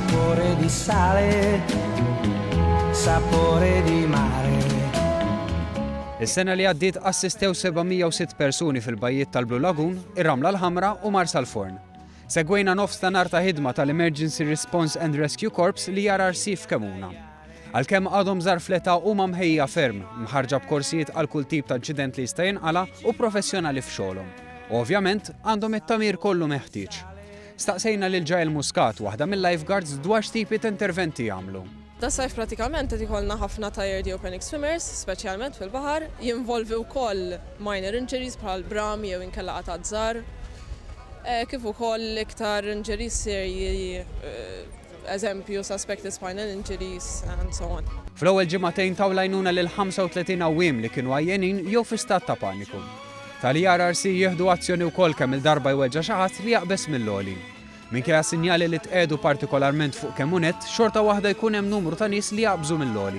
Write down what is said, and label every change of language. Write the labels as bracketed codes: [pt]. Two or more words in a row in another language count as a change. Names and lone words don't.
[it] sapore di sale, sapore di mare. [mt] Is-sena li għaddiet assistew 706 persuni fil-bajjiet tal-Blue Lagoon, ir-Ramla l-Ħamra u Marsa l-Forn. Segwejna nofs ta' nar ta' ħidma tal-Emergency Response and Rescue Corps li JRRC f'Kemuna. Għalkemm għadhom żgħar fleta huma mħejja ferm, mħarġa b'korsijiet għal kull tip ta' inċident li jista' jinqala u professjonali f'xogħolhom. Ovvjament għandhom it-tamir kollu meħtieġ. Staqsejna lil Ġael Muscat, waħda mill-lifeguards dwar x'tipi ta' interventi jagħmlu. Tas-sajf pratikament qed ikollna ħafna [en] tired opening swimmers, [mt] speċjalment fil-baħar, jinvolvi wkoll [en] minor injuries [mt] bħal bram jew inkella qatat żgħar. Kif ukoll iktar injuries serji, eżempju [en] suspected spinal injuries and so on. [mt] Fl-ewwel ġimagħtejn taw lajnuna lil 35 għawiem li kienu għajjenin jew fi stat ta' paniku. Tal-JRRC jieħdu azzjoni wkoll kemm il-darba jweġġa' xi ħadd li jaqbes mill-għoli. Minkejja sinjali li tqedu partikolarment fuq Kemunet, xorta waħda jkun hemm numru ta' nies li jaqbżu mill-għoli.